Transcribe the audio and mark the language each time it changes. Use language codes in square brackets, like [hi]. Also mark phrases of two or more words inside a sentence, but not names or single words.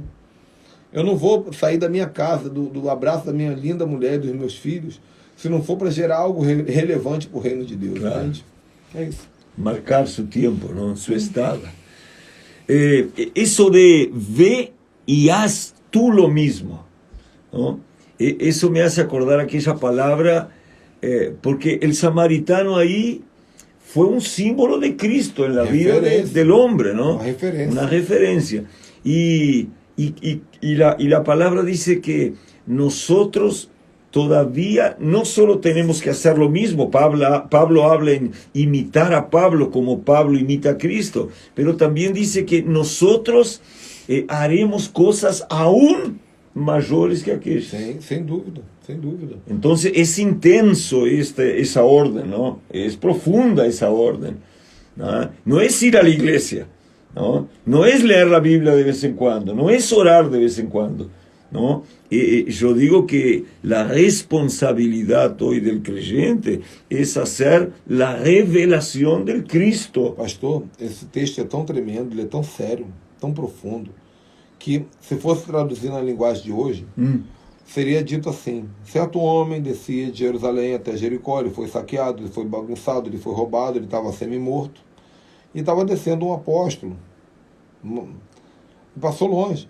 [pt] Eu não vou sair da minha casa, do abraço da minha linda mulher e dos meus filhos, se não for para gerar algo relevante para o reino de Deus. Claro. Entende? É isso. Marcar seu tempo, não? Sua estada. Isso de [es] ve e haz tú lo mismo, [pt] ¿no? [es] Eso me hace acordar aquella palabra, porque el samaritano ahí fue un símbolo de Cristo en la vida del hombre, ¿no? Una referencia. Y la palabra dice que nosotros todavía no solo tenemos que hacer lo mismo, Pablo habla en imitar a Pablo como Pablo imita a Cristo, pero también dice que nosotros haremos cosas aún mayores que aquellos. [pt] Sem dúvida, sem dúvida. [es] Entonces es intenso esa orden, ¿no? Es profunda esa orden, ¿no? No es ir a la iglesia, ¿no? No es leer la Biblia de vez en cuando, no es orar de vez en cuando, ¿no? Yo digo que la responsabilidad hoy del creyente es hacer la revelación del Cristo. [pt] Pastor, esse texto é tão tremendo, ele é tão sério, tão profundo, que se fosse traduzir na linguagem de hoje, seria dito assim: certo homem descia de Jerusalém até Jericó, ele foi saqueado, ele foi bagunçado, ele foi roubado, ele estava semi-morto, e estava descendo um apóstolo, e passou longe.